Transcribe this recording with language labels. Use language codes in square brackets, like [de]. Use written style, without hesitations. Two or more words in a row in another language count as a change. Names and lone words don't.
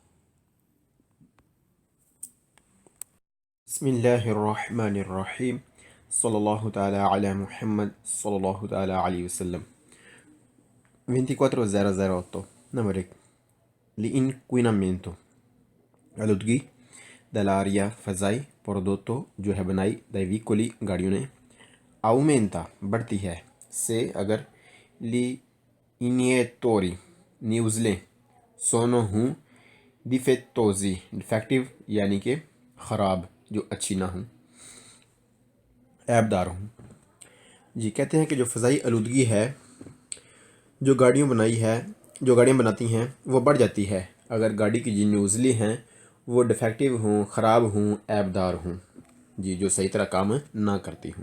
[ar] بسم اللہ الرحمن الرحیم، صلی اللہ تعالی علی محمد صلی اللہ تعالی علیہ وسلم۔ [ur] 24.008 نمبر 1، l'inquinamento آلودگی [it] dell'aria [ur] فضائی پرودوتو جو ہے بنائی [it] dai veicoli [ur] گاڑیوں نے aumenta بڑھتی ہے سے اگر [it] gli iniettori [ur] نیوزلیں sono ہوں difettosi ڈیفیکٹیو یعنی کہ خراب جو اچھی نہ ہوں، عیب دار ہوں جی۔ کہتے ہیں کہ جو فضائی آلودگی ہے جو گاڑیاں بناتی ہیں وہ بڑھ جاتی ہے اگر گاڑی کی جو نیوزلی ہیں وہ ڈیفیکٹیو ہوں، خراب ہوں، عیب دار ہوں جی، جو صحیح طرح کام نہ کرتی ہوں۔